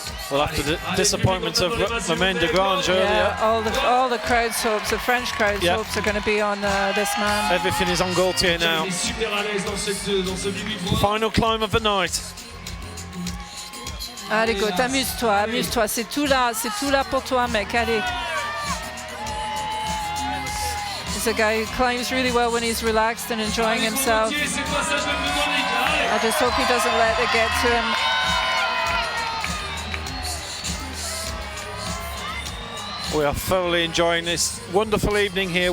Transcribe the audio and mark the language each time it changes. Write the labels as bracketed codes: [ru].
[en] Well, after the disappointment of Romain de Grange earlier, all the crowd's hopes, the French crowd's hopes are going to be on this man. Everything is on Gaultier now. Final climb of the night. [fr] Allez, go, amuse-toi, amuse-toi. C'est tout là pour toi, mec. Allez. [en] He's a guy who climbs really well when he's relaxed and enjoying himself. I just hope he doesn't let it get to him. We are thoroughly enjoying this wonderful evening here.